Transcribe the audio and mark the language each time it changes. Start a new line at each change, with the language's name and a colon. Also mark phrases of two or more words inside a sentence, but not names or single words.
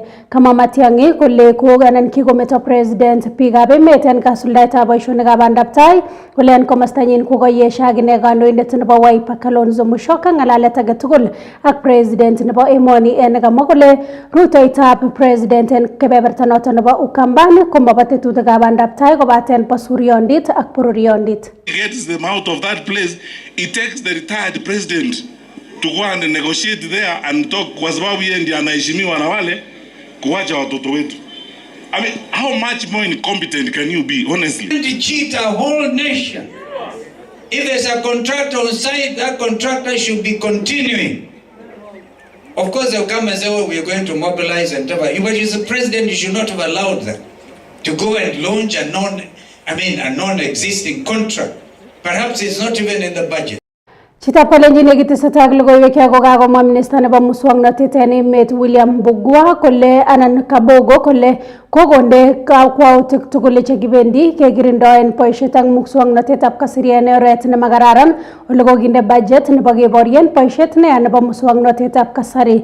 Kalenjin: Kama Matiang'i kole kikometo president biikab emet en kasuldaetab boisionikab bandab tai kole en komosta kolenyin kokoyesha akine kandoindet nebo Wiper Kalonzo Musyoka ng'alalet age tugul ak president nebo emoni nekamwa kole rutoitab president en kebeberta noton nebo Ukambani komobo tetutikab bandab tai kobaten bo suryondit ak bororiondit.
English: Gets them out of that place, it takes the retired president to go and negotiate there and talk
Swahili: kwa sababu yeye ndiye anaheshimiwa na wale kuwacha watoto wetu.
English: I mean, how much more incompetent can you be, honestly? To cheat a whole nation. If there's a contractor on site, that contractor should be continuing. Of course, they'll come and say, oh, we're going to mobilize and whatever. But as a president, you should not have allowed them to go and launch a non-existing contract. Perhaps it's not even in the budget.
Kalenjin: Chitab kalenjin yekitesetai logoiwek kokakomwa minista nebo muswoknotet en emet William Mbugua kole anan Kabogo kole kokonde kakwautik tugul chekibendi kekirindoen boisiet ak muswoknotetab kasari en oret nemakararan ole kokinde budget nebo keborien boisiet neya nebo muswoknotetab kasari.